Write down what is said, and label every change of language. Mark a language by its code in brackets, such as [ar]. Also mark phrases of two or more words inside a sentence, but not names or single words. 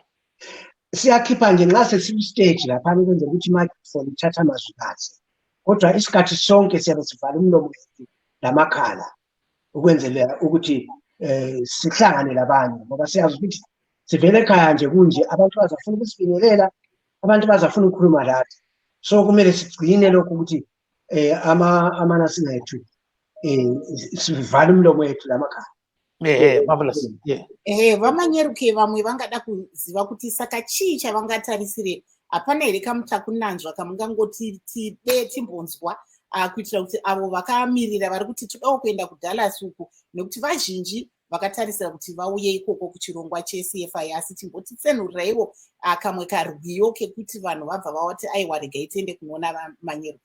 [nd] Siyakhipha nje nxa sesiku-stage laphana ukwenzela ukuthi i-microphone ithatha amazwi kahle, kodwa isikhathi sonke siyabe sivala umlomo wethu lamakhala ukwenzela ukuthi sihlangane labanye, ngoba siyazi ukuthi sivele ekhaya nje kunje abantu bazafuna ukusifinyelela, abantu bazafuna ukukhuluma lathi. So kumele sigcine lokhu ukuthi amanasina ethu sivale umlomo wethu lamakhala. Marvelous. [sn] Vamanyeruke vamwe vangada kuziva kuti saka chii chavangatarisire? Hapana here kamutakunanzva kamungangoti tide timbonzwa kuitira kuti avo vakamirira vari kuti todawo kuenda kuDallas uku, nekuti vazhinji vakatarisira kuti vauye ikoko kuchirongwa cheCFI, asi timbotitsenuraiwo kamwe karwiyo kekuti vanhu vabva vawati aiwa regai tiende kunoona Manyeruke.